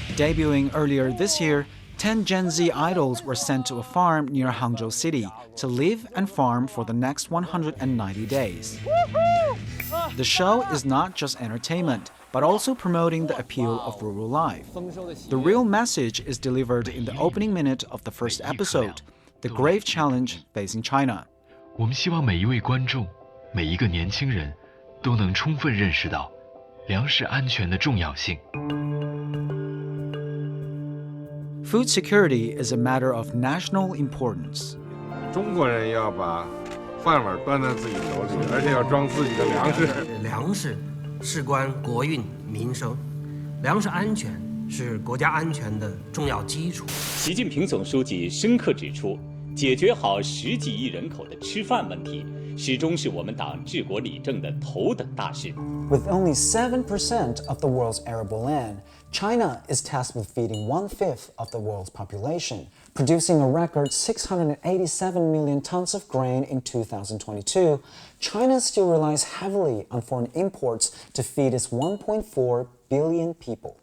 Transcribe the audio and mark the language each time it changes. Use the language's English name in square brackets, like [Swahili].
[English] Debuting earlier this year, 10 Gen Z idols were sent to a farm near Hangzhou City to live and farm for the next 190 days. The show is not just entertainment, but also promoting the appeal of rural life. The real message is delivered in the opening minute of the first episode, the grave challenge facing China. [Chinese] 我们希望每一位观众，每一个年轻人，都能充分认识到粮食安全的重要性。 [English] Food security is a matter of national importance. [Chinese] 中国人要把饭碗端在自己手里，而且要装自己的粮食。粮食事关国运民生，粮食安全是国家安全的重要基础。习近平总书记深刻指出，解决好10几亿人口的吃饭问题，始终是我们党治国理政的头等大事。 [English] With only 7% of the world's arable land, China is tasked with feeding 1/5 of the world's population, producing a record 687 million tons of grain in 2022. China still relies heavily on foreign imports to feed its 1.4 billion people.